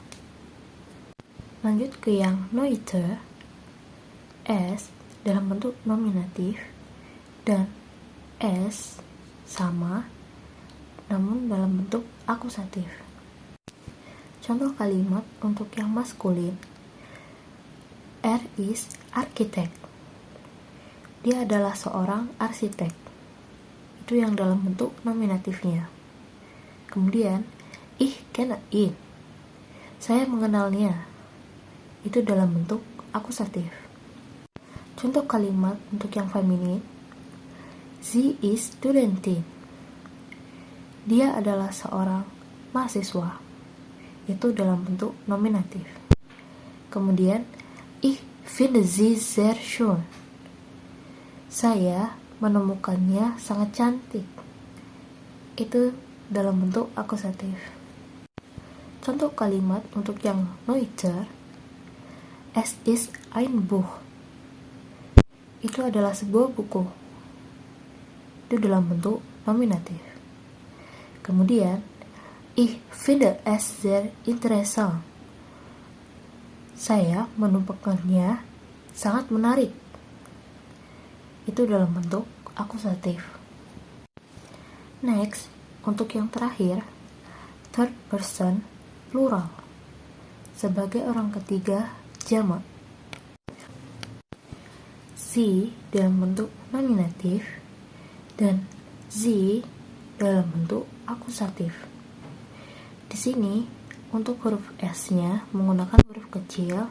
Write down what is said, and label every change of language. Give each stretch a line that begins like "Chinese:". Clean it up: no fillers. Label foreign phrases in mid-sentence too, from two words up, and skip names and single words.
Indonesian: Lanjut ke yang neuter, S dalam bentuk nominatif dan S sama namun dalam bentuk akusatif. Contoh kalimat untuk yang maskulin,
German: R is architect.
Indonesian: Dia adalah seorang arsitek. Itu yang dalam bentuk nominatifnya. Kemudian,
German: ich kenne ihn.
Indonesian: Saya mengenalnya. Itu dalam bentuk akusatif. Contoh kalimat untuk yang feminin,
German: sie ist Studentin.
Indonesian: Dia adalah seorang mahasiswa. Itu dalam bentuk nominatif. Kemudian,
German: ich finde sie sehr schön.
Indonesian: Saya menemukannya sangat cantik. Itu dalam bentuk akusatif. Contoh kalimat untuk yang neuter,
German: es ist ein Buch.
Indonesian: Itu adalah sebuah buku. Itu dalam bentuk nominatif. Kemudian,
German: ich finde es sehr interessant.
Indonesian: Saya menemukannya sangat menarik. Itu dalam bentuk akusatif. Next, untuk yang terakhir,
English: third person plural.
Indonesian: Sebagai orang ketiga, jamak. Sie dalam bentuk nominatif dan sie dalam bentuk akusatif. Di sini untuk huruf S-nya menggunakan huruf kecil.